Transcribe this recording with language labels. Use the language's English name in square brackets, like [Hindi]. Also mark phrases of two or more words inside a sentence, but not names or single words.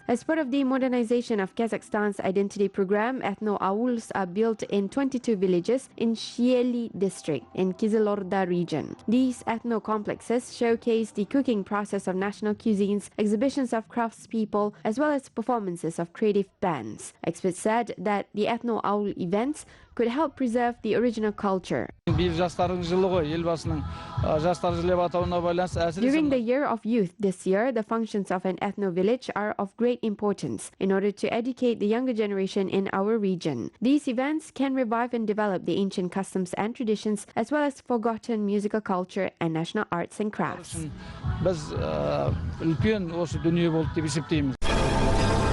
[English] As part of the modernization of Kazakhstan's identity program, Ethno-Auls are built in 22 villages in Joly district in Kizilorda region. These ethno-complexes showcase the cooking process of national cuisines, exhibitions of craftspeople, as well as performances of creative bands. Experts said that the ethno-owl events could help preserve the original culture. [Kazakh] Биыл жастардың жылы ғой, елбасының жастар жылы деп атауына байланысты [English] During the [Kazakh] әсіресе [English] Year of Youth this year, the functions of an ethno-village are of great importance in order to educate the younger generation in our region. These events can revive and develop the ancient customs and traditions as well as forgotten musical culture and national arts and crafts. [Kazakh] біз үлкен осы дүние болды деп есептейміз.